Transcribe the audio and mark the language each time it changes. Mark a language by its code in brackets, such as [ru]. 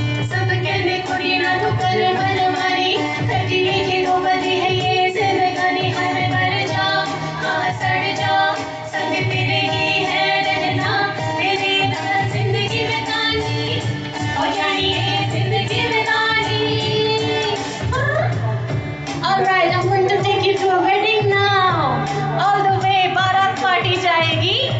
[hi] सब कहते कुड़ी ना तू कर मन मानी खट्टी मीठी तो बजी है ये जिंदगानी हर में मर जाऊं हाँ सड़ जाऊं संग तेरे ही है रहना तेरे नाल जिंदगी बितानी हो जानी है जिंदगी बितानी. [en] Alright, I'm going to take you to a wedding now. All the way [hi] बारात पार्टी जाएगी.